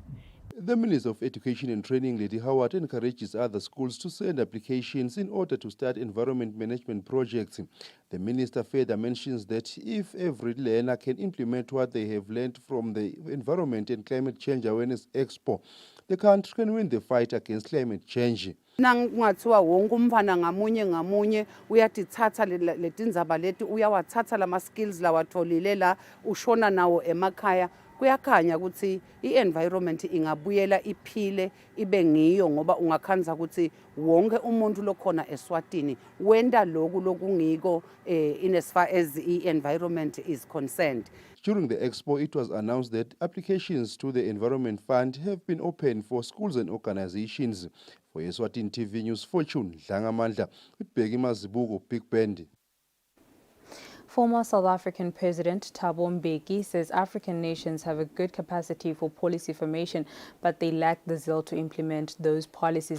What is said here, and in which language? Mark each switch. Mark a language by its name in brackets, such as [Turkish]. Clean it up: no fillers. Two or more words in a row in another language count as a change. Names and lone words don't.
[English] The Minister of Education and Training, Lady Howard, encourages other schools to send applications in order to start environment management projects. The Minister further mentions that if every learner can implement what they have learned from the Environment and Climate Change Awareness Expo, the country can win the fight against climate change. [Swati] Kungathiwa wonke umfana ngamunye uyatithatha letindzaba leti uyawathatha lama skills lawatholile la ushona nawo emakhaya kuyakhanya ukuthi i-environment ingabuyela iphile ibe ngiyo ngoba ungakhanza ukuthi wonke umuntu lokhona eSwatini wenda lokungiko [English] in as far as the environment is concerned. During the expo, it was announced that applications to the Environment Fund have been opened for schools and organizations. For Eswatini TV News, Fortune Dlangamandla with Bheki Mazibuko, Big Bend. Former South African President Thabo Mbeki says African nations have a good capacity for policy formation, but they lack the zeal to implement those policies.